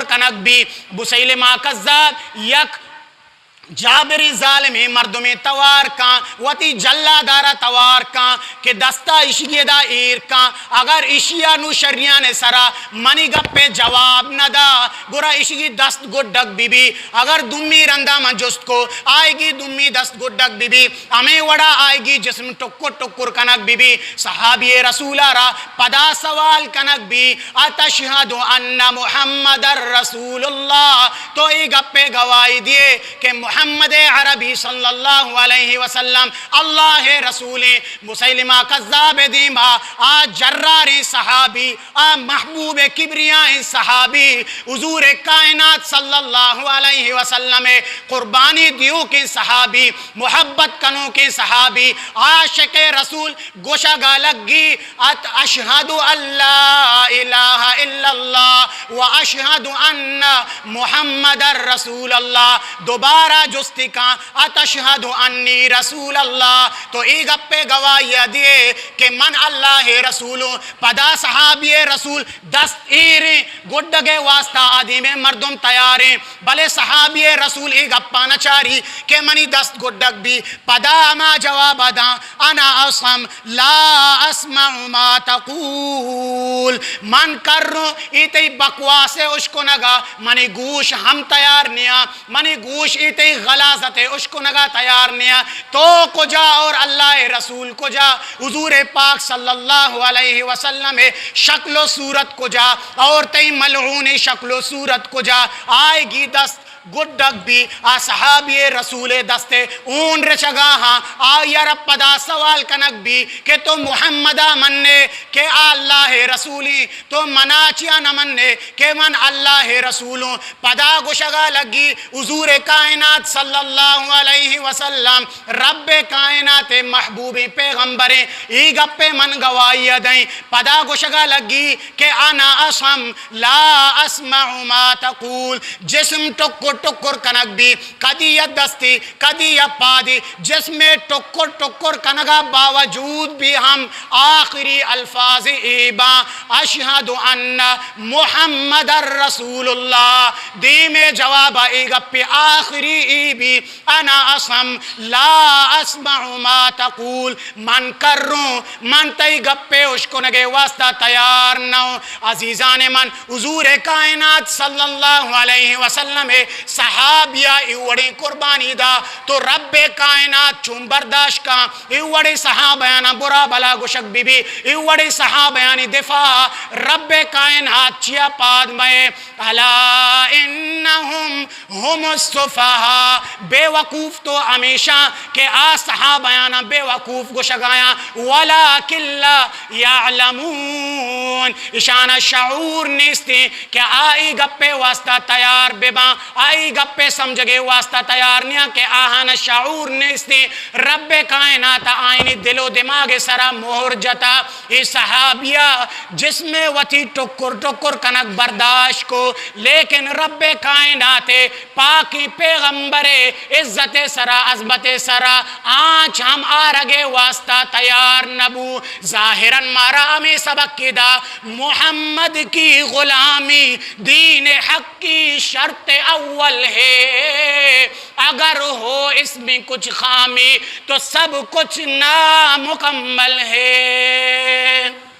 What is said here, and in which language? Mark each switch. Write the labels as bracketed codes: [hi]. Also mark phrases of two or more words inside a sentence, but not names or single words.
[bal] کنک بھی مسیلمہ کذاب یک جابری ظالمی مردمی توار کان وتی جلہ دارا توار کان کہ دستا اشگی دا ایر کان اگر اشیا نو شریان سرا منی گپے جواب ندا گرا اشگی دست گڈک بی بی اگر دمی رندہ من جست کو آئے گی دمی دست گڈک بی بی ہمیں وڑا آئے گی جسم ٹکر ٹکر کنک بی بی صحابی رسولہ را پدا سوال کنک بی [ar] اتشہد ان محمد رسول اللہ [bal] تو ای گپے گواہی دیے کہ محمد عربی [ar] صلی اللہ علیہ وسلم [bal] اللہ رسول مسیلمہ کذاب دیما آج جراری صحابی محبوب کبریاء صحابی حضور کائنات صلی اللہ علیہ وسلم قربانی دیو کے صحابی محبت کنوں کے صحابی عاشق رسول گوشہ گالگی [ar] اشہد اللہ الہ الا اللہ و اشہد ان محمد رسول اللہ [bal] دوبارہ جستی کا [ar] اتشہد انی رسول اللہ [bal] تو ای گپے گواہی دیے کہ من اللہ رسول پدا صحابی رسول دست ایریں گڈگے واسطہ آدھی میں مردم تیاریں بلے صحابی رسول ای گپا نچاری کہ منی دست گڈگ بھی پدا ما جواب دا [ar] انا اسم لا اسمع ما [bal] تقول من کر رہوں ایتی بکواسے اشکو نگا منی گوش ہم تیار نیا منی گوش ایتی غلازت اشکو نگا تیار نیا تو کو جا اور اللہ رسول کو جا حضور پاک [ar] صلی اللہ علیہ وسلم [bal] شکل و صورت کو جا اور تی ملعون شکل و صورت کو جا آئے گی دست گڈک بھی صحابی رسول دستے اون رچگا ہاں آیا رب پدا سوال کنک بھی کہ تو محمدہ مننے کہ اللہ رسولی تو مناچیا نہ مننے کہ من اللہ رسولوں پدا گشگا لگی حضور کائنات [ar] صلی اللہ علیہ وسلم [bal] رب کائنات محبوب پیغمبریں ای گپے من گواہی دیں پدا گشگا لگی کہ [ar] انا اسم لا اسمع ما تقول [bal] جسم ٹکر ٹکر کنک بھی کدی یا دستی کدی یا پادی جس میں ٹکر ٹکر کنگا باوجود بھی ہم آخری الفاظ ایبا [ar] اشہد ان محمد رسول اللہ [bal] دی میں جواب ایگا پہ آخری ایبی [ar] انا اسم لا اسمع ما تقول [bal] من کر رہوں من تی گپے اشکو نگے واسطہ تیار نو عزیزان من حضور کائنات [ar] صلی اللہ علیہ وسلم [bal] صحابیہ ایوڑی قربانی دا تو رب کائنات چون برداشت کا ایوڑی صحابیانا برا بلا گشک بی بی ایوڑی صحابیانی دفاع رب کائنات چیا پاد میں [ar] الا انہم ہم الصفحہ [bal] بے وقوف تو ہمیشہ کہ آ صحابیانا بے وقوف گشگایا [ar] ولیکن لا [bal] یعلمون اشانہ شعور نیستی کہ آئی گپے واسطہ تیار بے با آئی گپے سمجھ گئے واسطہ تیار نیا کہ آہانا شعور نیستی رب کائنات آئینی دل و دماغ سرا مہر جتا ای صحابیہ جس میں وتی ٹکر کنک برداشت کو لیکن رب کائنات پاکی پیغمبر عزت سرا عظمت سرا آنچ ہم آرگے واسطہ تیار نبو ظاہراً مارا ہمیں سبق کی دا [ur] محمد کی غلامی دین حق کی شرط اول ہے اگر ہو اس میں کچھ خامی تو سب کچھ نامکمل ہے